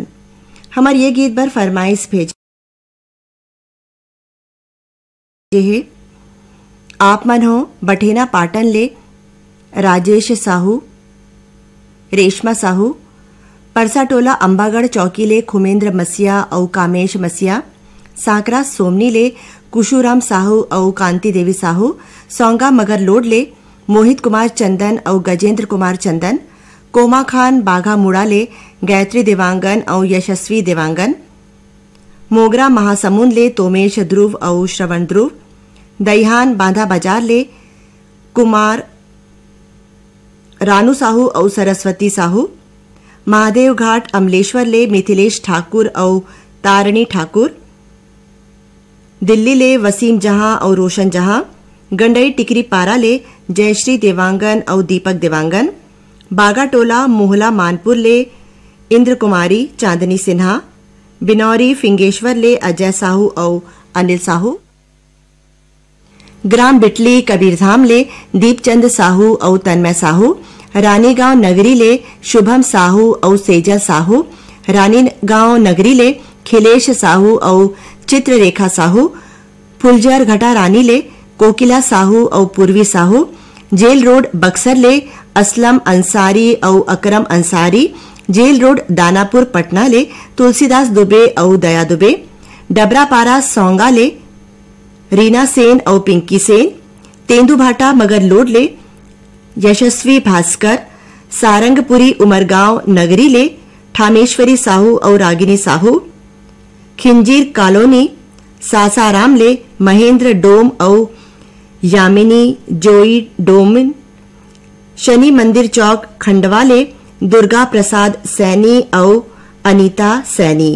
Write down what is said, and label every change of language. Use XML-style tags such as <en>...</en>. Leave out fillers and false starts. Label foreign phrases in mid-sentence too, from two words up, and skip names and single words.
<hne>हमार ये गीत बर फरमाइश भेजे है आप मन हो बठेना पाटन ले राजेश साहू, रेशमा साहू, परसा टोला अंबागढ़ चौकी ले खुमेंद्र मसिया और कामेश मसिया, सांकरा सोमनी ले कुशुराम साहू और कांति देवी साहू, सौंगा मगर लोड ले मोहित कुमार चंदन और गजेंद्र कुमार चंदन, कोमा खान बाघा मुड़ा ले गायत्री देवांगन और यशस्वी देवांगन, मोगरा महासमुंद ले तोमेश ध्रुव और श्रवण ध्रुव, दईहान बांधा बाजार ले कुमार रानू साहू और सरस्वती साहू, महादेव घाट अमलेश्वर ले मिथिलेश ठाकुर और तारणी ठाकुर, दिल्ली ले वसीम जहां और रोशन जहां, गंडई टिकरी पारा ले जयश्री देवांगन और दीपक देवांगन, बागा टोला मोहला मानपुर ले इंद्र कुमारी चांदनी सिन्हा, बिनौरी फिंगेश्वर ले अजय साहू और अनिल साहू, ग्राम बिटली कबीरधाम ले दीपचंद साहू और तन्मय साहू, रानीगांव नगरी ले शुभम साहू और सेजल साहू, रानीगांव नगरी ले खिलेश साहू और चित्ररेखा साहू, फुलजर घटा रानी ले कोकिला साहू और पूर्वी साहू, जेल रोड बक्सर ले असलम अंसारी और अकरम अंसारी, जेल रोड दानापुर पटना ले तुलसीदास दुबे और दया दुबे, डबरापारा सौंगा ले रीना सेन और पिंकी सेन, तेंदुभाटा मगर लोड ले यशस्वी भास्कर, सारंगपुरी उमरगांव नगरी ले ठामेश्वरी साहू और रागिनी साहू, खिंजीर कॉलोनी सासाराम ले महेंद्र डोम और यामिनी जोई डोमिन, शनि मंदिर चौक खंडवा ले दुर्गा प्रसाद सैनी और अनीता सैनी।</hne>